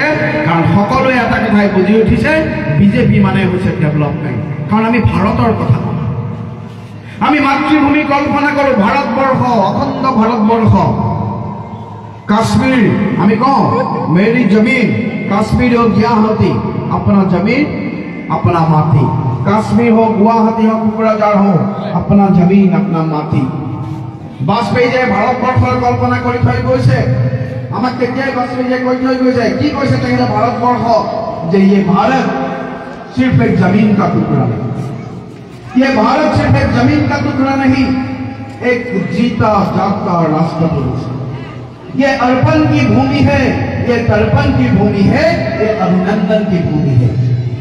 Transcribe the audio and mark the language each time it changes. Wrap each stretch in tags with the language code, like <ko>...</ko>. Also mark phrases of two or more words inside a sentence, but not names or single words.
<as>কাৰণ সকলোৱে এটা কথাই বুজি উঠিছে, বিজেপি মানে হৈছে ডেভেলপমেণ্ট। কাৰণ আমি ভাৰতৰ কথা কওঁ, আমি মাতৃভূমি কল্পনা কৰো, ভাৰতবৰ্ষ, অখণ্ড ভাৰতবৰ্ষ।</as> <hi>কাশ্মীৰ</hi> <as>আমি কওঁ</as> <hi>मेरी जमीन, কাশ্মীৰ हो गुवाहाटी, अपना जमीन अपना माटी। काश्मीर हो गुवाहाटी हो कोकराझार हो, अपना जमीन अपना माटी।</hi> <as>বাজপেয়ীয়ে ভাৰতবৰ্ষৰ কল্পনা কৰি থৈ গৈছে। আমাক তেতিয়াই বাজপেয়ীয়ে কৈ থৈ গৈছে, কি কৈছে তেখেতে?</as> <hi>ভাৰতবৰ্ষ যে ये भारत सिर्फ एक जमीन का टुकड़ा है। ये भारत सिर्फ एक जमीन का टुकड़ा नहीं, एक जीता जागता राष्ट्र पुरुष। ये अर्पण की भूमि है, ये तर्पण की भूमि है, ये अभिनंदन की भूमि है।</hi>